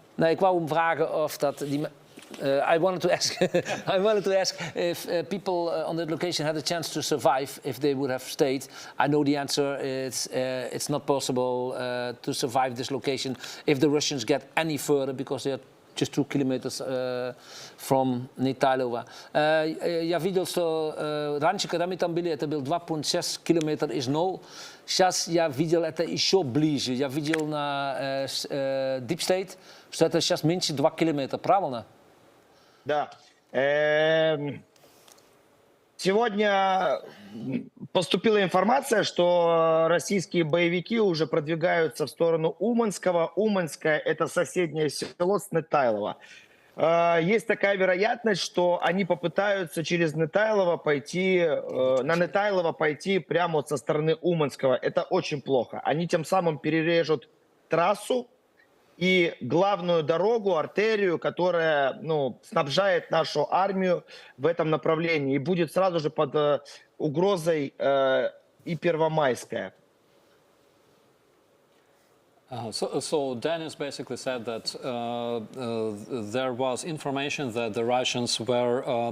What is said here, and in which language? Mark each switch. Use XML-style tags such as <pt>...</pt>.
<nl>Ik wou hem vragen of dat die.</nl> <en>I wanted to ask if people on that location had a chance to survive if they would have stayed. I know the answer. It's not possible to survive this location if the Russians get any further because they are just 2 kilometers from Netailova.</en> <ru>Я видел, что раньше, когда мы там были, это был 2.6 километра из ноль. Сейчас я видел это еще ближе. Я видел на Deep State, что это сейчас меньше 2 километра. Правильно? Да. Сегодня поступила информация, что российские боевики уже продвигаются в сторону Уманского. Уманское – это соседнее село с Нетайлова. Есть такая вероятность, что они попытаются через Нетайлова пойти, на Нетайлова пойти прямо вот со стороны Уманского. Это очень плохо. Они тем самым перережут трассу и главную дорогу, артерию, которая снабжает нашу армию в этом направлении. И будет сразу же под угрозой и Первомайская.</ru> <en>So Dennis basically said that there was information that the Russians were</en>